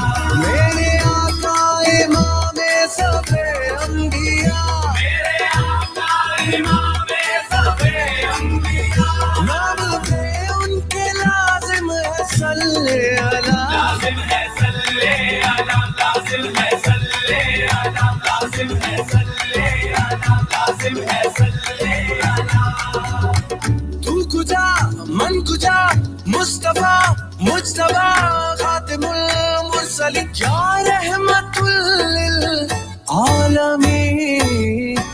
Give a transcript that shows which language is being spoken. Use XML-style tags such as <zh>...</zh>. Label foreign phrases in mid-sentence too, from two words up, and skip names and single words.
<ur>میرے آقا امام سب انبیاء، میرے آقا امام سب انبیاء، نام پہ ان کے لازم ہے</ur> <ar>صلی اللہ،</ar> <ur>لازم ہے</ur> <ar>صلی اللہ،</ar> <ur>لازم ہے</ur> <ar>صلی اللہ،</ar> <ur>لازم ہے</ur> <ar>صلی اللہ،</ar> <ur>لازم ہے</ur> <ar>صلی اللہ۔</ar> <fa>تو کجا من کجا مصطفیٰ مجتبیٰ</fa> <ar>خاتم المرسلین یا رحمت للعالمین۔</ar>